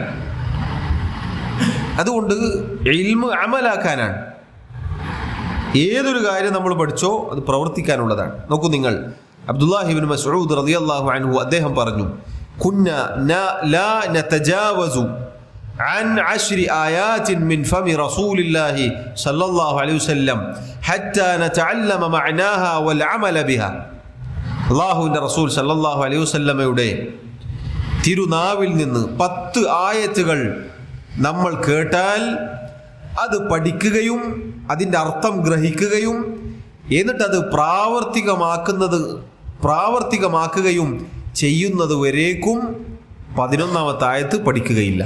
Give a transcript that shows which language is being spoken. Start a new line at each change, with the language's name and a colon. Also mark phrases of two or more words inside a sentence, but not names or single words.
Malayalam: അതുകൊണ്ട് ഇൽമു അമലാക്കാനാണ്. ഏതൊരു കാര്യം നമ്മൾ പഠിച്ചോ അത് പ്രവർത്തിക്കാനുള്ളതാണ്. നോക്കൂ നിങ്ങൾ,
Arabic: അബ്ദുല്ലാഹി ഇബ്നു മസ്ഊദ് رضي الله عنه
Malayalam: അദ്ദേഹം പറഞ്ഞു,
Arabic: كنا لا نتجاوز عن 10 آيات من فم رسول الله صلى الله عليه وسلم حتى نتعلم معناها والعمل بها.
Malayalam: അല്ലാഹുവിൻ്റെ റസൂൽ
Arabic: صلى الله عليه وسلم
Malayalam: തിരുനാവിൽ നിന്ന് 10 ആയത്തുകൾ നമ്മൾ കേട്ടാൽ അത് പഠിക്കുകയും അതിൻ്റെ അർത്ഥം ഗ്രഹിക്കുകയും എന്നിട്ടത് പ്രാവർത്തികമാക്കുകയും ചെയ്യുന്നത് വരേക്കും 11ാമത്തെ ആയത്ത് പഠിക്കുകയില്ല.